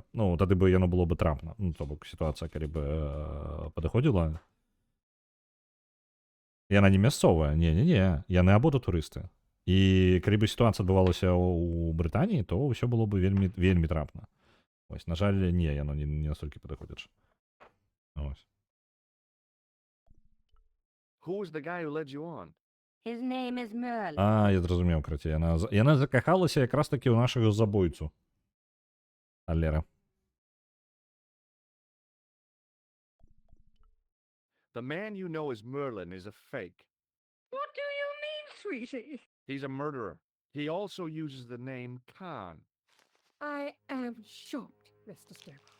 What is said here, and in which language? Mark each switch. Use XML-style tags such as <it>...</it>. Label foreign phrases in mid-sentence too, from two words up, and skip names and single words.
<be>Ну, тады бы яно было бы трапна. Ну, то бок, сітуацыя, калі бы падыходзіла... Яна не мясцовая. Не-не-не. Яны абодва турысты. І калі бы сітуацыя адбывалася ў Брытаніі, то ўсё было бы вельмі, вельмі трапна. Ось, на жаль, не, яно не настолькі падыходзяча. Ось.</be> <en>Who was the guy who led you on? His name is Merlin.</en> <be>Я зразумеў, краце. Яна закахалася якраз такі ў нашага забойцу. Алера.</be> <en>The man you know as Merlin is a fake. What do you mean, sweetie? He's a murderer. He also uses the name Khan. I am shocked, Mr. Starbot.</en>